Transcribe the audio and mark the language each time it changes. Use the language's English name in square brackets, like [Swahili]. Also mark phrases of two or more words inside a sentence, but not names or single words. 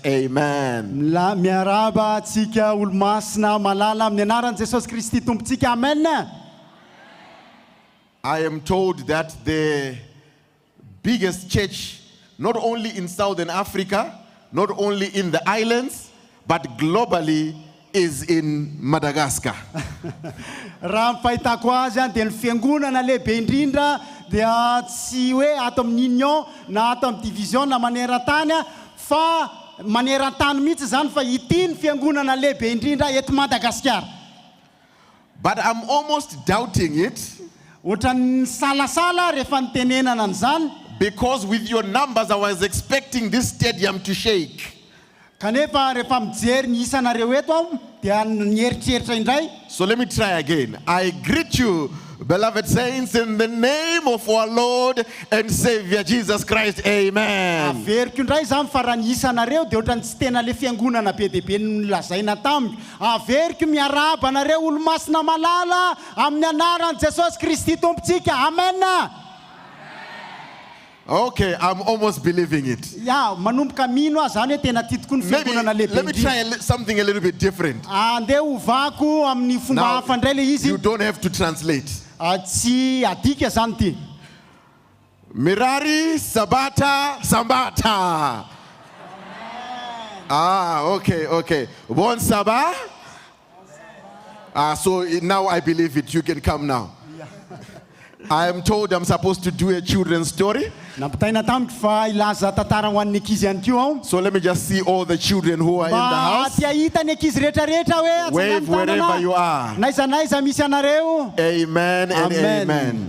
[English] Amen. [Malagasy] La miaraba tsika olomasina malala amin'ny anaran'i Jesosy Kristy tompontsika. Amen. [English] I am told that the biggest church, not only in Southern Africa, not only in the islands, but globally, is in Madagascar. [Malagasy] Raha ny fahitako azy dia ny fiangonana lehibe indrindra dia tsy hoe ato amin'ny union na ato amin'ny division na maneran-tany fa maneran-tany mihitsy zany fa ity ny fiangonana lehibe indrindra eto Madagasikara. [English] But I'm almost doubting it. [Malagasy] Ohatran'ny salasala rehefa nitenenana an'izany. [English] Because with your numbers I was expecting this stadium to shake. [Malagasy] Kanefa rehefa mijery ny isanareo eto aho dia nieritreritra indray. [English] So let me try again. I greet you, beloved saints, in the name of our Lord and Savior Jesus Christ. Amen. [Malagasy] Averiko indray zany fa raha ny isanareo dia ohatran'ny tsy tena le fiangonana be dia be nolazaina tamiko. Averiko miaraba anareo olo-masina malala amin'ny anaran'i Jesosy Kristy tompontsika. Amen. [English] Okay, I'm almost believing it. Yeah, [Malagasy] manomboka mino aho zany hoe tena tiatoko ny fiangonana lehibe. [English] Let me try something a little bit different. [Malagasy] Andeha hovako amin'ny fomba hafa indray le izy. [English] You don't have to translate. [Malagasy] Tsy adika zany ty. Mirari Sabata Sambata. [English] Okay. Bon Sabah. So now I believe it. You can come now. I am told I'm supposed to do a children's story. So let me just see all the children who are in the house. Wave wherever you are. Amen and amen.